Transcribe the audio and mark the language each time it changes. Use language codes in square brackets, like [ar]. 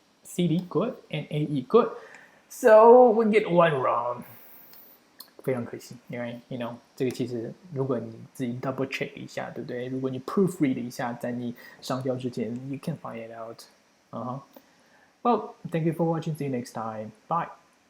[en] CD good and AE good. So we get one wrong. [zh] 非常可惜，因为这个其实如果你自己 [en] double check [zh] 一下，对不对？如果你 proofread 一下，在你上交之前 [en] ，you can find it out. Well, thank you for watching. See you next time. Bye.